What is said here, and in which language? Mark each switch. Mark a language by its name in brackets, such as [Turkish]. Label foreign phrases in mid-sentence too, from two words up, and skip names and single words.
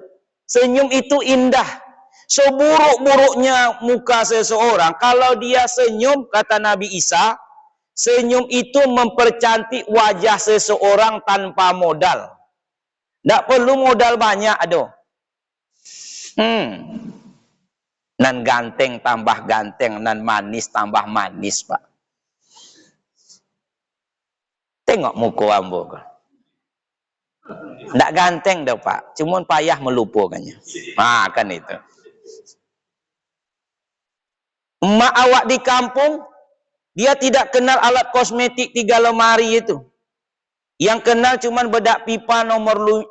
[Indonesian] Senyum itu indah. Seburuk-buruknya muka seseorang, kalau dia senyum, kata Nabi Isa, senyum itu mempercantik wajah seseorang tanpa modal. Tidak perlu modal banyak, aduh. [Minangkabau] Nan ganteng tambah ganteng, nan manis tambah manis, Pak. Tengok muka ambo. [Indonesian] Tidak ganteng dah Pak, cuma payah melupakannya. Nah, kan itu. Emak awak di kampung, dia tidak kenal alat kosmetik 3 lemari itu. Yang kenal cuma bedak pipa nomor 5.